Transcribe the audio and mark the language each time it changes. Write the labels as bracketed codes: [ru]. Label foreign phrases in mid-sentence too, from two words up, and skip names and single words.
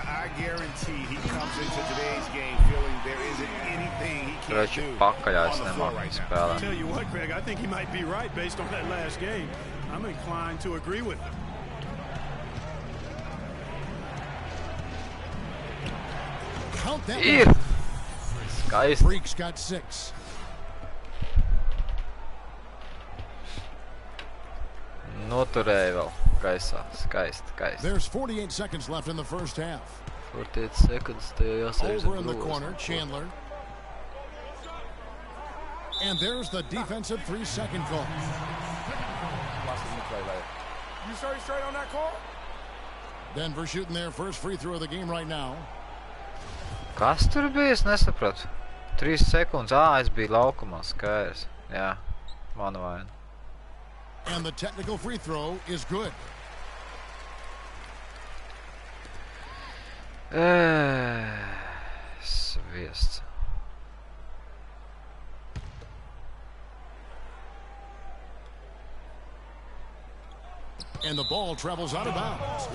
[en] I guarantee he comes into today's game feeling there isn't anything he can't do on the floor right now. I'll tell you what, Greg, I think he might be right based on that last game. I'm inclined to agree with him. Count that. Here. Guys. Freak's got 6. [lv] Noturēja vēl gaisā. Skaisti. [en] There's 48 seconds left in the first half. 48 seconds. Over in the corner, Chandler. And there's the defensive 3-second call. You sure he's straight on that call? Denver shooting their first free throw of the game right now. [lv] Kas tur bija? Es nesapratu. 3 sekundes. Es biju laukumā. Skaidrs. Jā. Mana vaina. [en] And the technical free throw is good. [lv] Sviests. [en] And the ball travels out of bounds.